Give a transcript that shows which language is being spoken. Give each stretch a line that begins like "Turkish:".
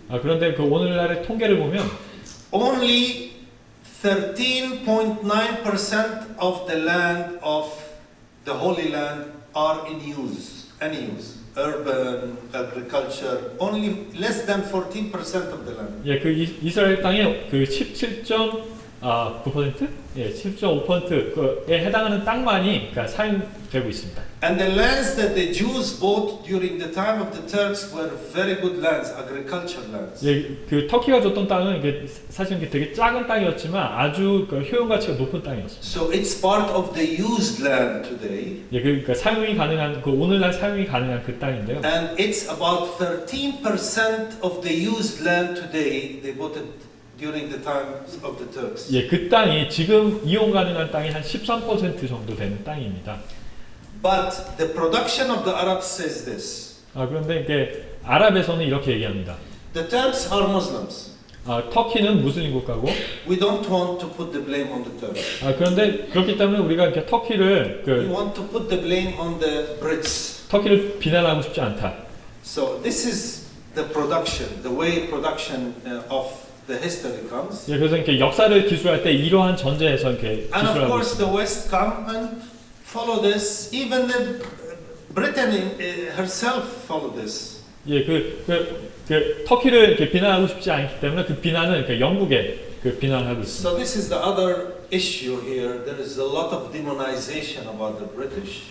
Korean: 그런데 그 오늘날의 통계를 보면
English: only 13.9% of the land of the Holy Land are in use, any use. Urban, agriculture, only less than 14% of the land.
Korean: 예, 그 이스라엘 땅의 그 17.9%? 예, 17.5%에 해당하는 땅만이 그러니까 사용되고 있습니다.
English: And the lands that the Jews bought during the time of the Turks were very good lands, agriculture lands.
Korean: 예, 그 터키가 줬던 땅은 이게 사실 이게 되게 작은 땅이었지만 아주 그 효용 가치가 높은 땅이었습니다.
English: So it's part of the used land today.
Korean: 예, 그러니까 사용이 가능한 그 오늘날 사용이 가능한 그 땅인데요.
English: And it's about 13% of the used land today. They bought it during the times of the Turks.
Korean: 예, 그 땅이 지금 이용 가능한 땅이 한 13% 정도 되는 땅입니다.
English: But the production of the Arabs says this.
Korean: 그런데 이게 아랍에서는 이렇게 얘기합니다.
English: The Turks are Muslims.
Korean: 터키는 무슬림 국가고
English: We don't want to put the blame on the Turks.
Korean: 그런데 그렇기 때문에 우리가 이렇게 터키를
English: We want to put the blame on the Brits.
Korean: 터키를 비난하고 싶지 않다.
English: So this is the production, the way production of the history comes.
Korean: 예, 그래서 이렇게 역사를 기술할 때 이러한 전제에서 이렇게
English: And of
Korean: 기술하고
English: course
Korean: 있습니다.
English: the West come and follow this. Even Britain herself follow this.
Korean: 예, 그 터키를 이렇게 비난하고 싶지 않기 때문에 그 비난은 그 영국에 그 비난하고 있습니다.
English: So this is the other issue here. There is a lot of demonization about the British.